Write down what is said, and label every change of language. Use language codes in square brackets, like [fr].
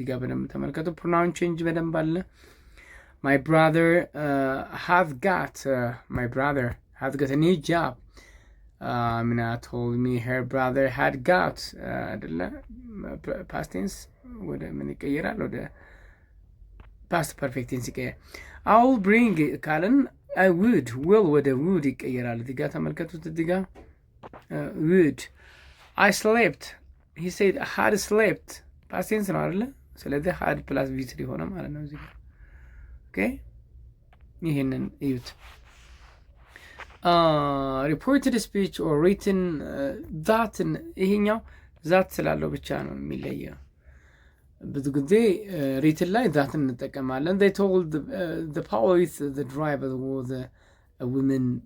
[am] በደንብ ተመልከቱ። [en] pronoun change [am] በደንብ አለ። [en] My brother has got a new job. Amina told me her brother had got አይደለ past tense [am] ወደ ምን ይቀየራል? ወደ [en] past perfect tense [am] ይቀየራል። [en] I'll bring [am] ካልን I will ወደ would ይቀየራል። እዚህ ጋር ተመልከቱት። እዚህ ጋር would [en] I slept he said had slept past tense [am] ነው አይደለ? ስለዚህ had plus v3 ሆነ ማለት ነው እዚህ ጋር። ኦኬ ይሄንን እዩት። [en] reported speech or written that [am] ይሄኛው ዛት ስላለው ብቻ ነው የሚለየው። ብዙ ጊዜ ሪትን ላይ ዛትን እንጠቀማለን። [en] they told the police the driver was a woman